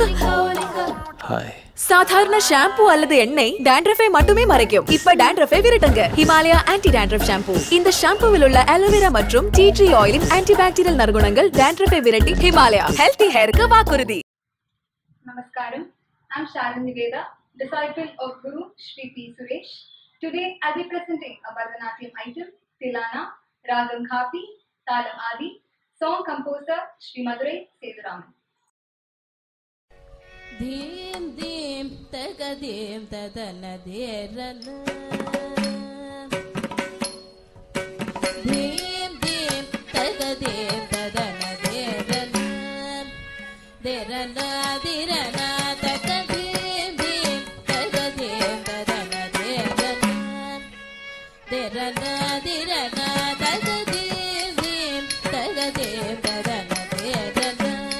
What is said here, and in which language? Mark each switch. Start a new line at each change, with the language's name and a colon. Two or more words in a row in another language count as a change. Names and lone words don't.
Tamil: ஹாய் சாதாரண ஷாம்பு அல்லது எண்ணெய் dandruff-ஐ மட்டுமே மறைக்கும். இப்ப dandruff-ஐ விரட்டுங்க. ஹிமாலயா
English: anti dandruff shampoo.
Tamil: இந்த ஷாம்புவில் உள்ள அலோவேரா மற்றும்
English: tea tree
Tamil: ஆயிலின் ஆன்டிபாக்டீரியல் நற்குணங்கள் dandruff-ஐ விரட்டி ஹிமாலயா
English: healthy hair
Tamil: வாக்குறுதி.
English: Namaskaram. I'm Sharon Niveda, disciple of Guru Shri P. Suresh. Today I'll be presenting a Bharatanatyam item, Tilana, Ragam Khapi, Talam Adi, Song composer Sri Madurai Seduraman. Dim dim tagadim tadana derana. Dim dim tagadim tadana derana. Derana dirana tagadim dim tagadim tadana derana. Derana dirana tagadim dim tagadim tadana derana.